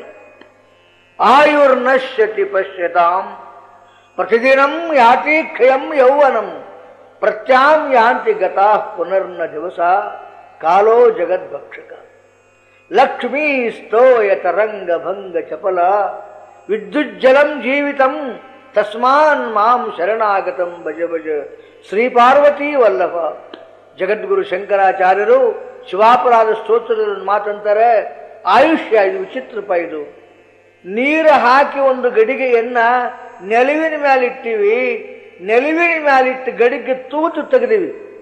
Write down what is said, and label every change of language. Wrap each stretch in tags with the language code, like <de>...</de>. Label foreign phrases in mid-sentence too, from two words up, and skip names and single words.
<sa>ಆಯುರ್ನಶ್ಯತಿ ಪಶ್ಯತಾಂ ಪ್ರತಿದಿನಂ ಯಾತಿ ಕ್ಷಯಂ ಯೌವನಂ ಪ್ರತ್ಯಾಂ ಯಾಂತಿ ಗತಾ ಪುನರ್ನ ದಿವಸ ಕಾಲೋ ಜಗದ್ಭಕ್ಷಕ. ಲಕ್ಷ್ಮೀ ಸ್ತೋಯ ತರಂಗ ಭಂಗ ಚಪಲ ವಿದ್ಯುಜ್ಜಲಂ ಜೀವಿತಂ ತಸ್ಮಾನ್ ಮಾಂ ಶರಣಾಗತಂ ಭಜ ಭಜ. ಶ್ರೀ ಪಾರ್ವತಿ ವಲ್ಲಭ.</sa> <kn>ಜಗದ್ಗುರು ಶಂಕರಾಚಾರ್ಯರು ಶಿವಾಪರಾಧ ಸ್ತೋತ್ರದಲ್ಲಿ ಮಾತಂತಾರೆ, ಆಯುಷ್ಯ ಇದು ವಿಚಿತ್ರಪ. ಇದು ನೀರು ಹಾಕಿ ಒಂದು ಗಡಿಗೆಯನ್ನ ನೆಲುವಿನ ಮ್ಯಾಲಿಟ್ಟಿವಿ, ನೆಲುವಿನ ಮ್ಯಾಲಿಟ್ಟು ಗಡಿಗೆ ತೂತು ತೆಗೆದಿವಿ.</kn>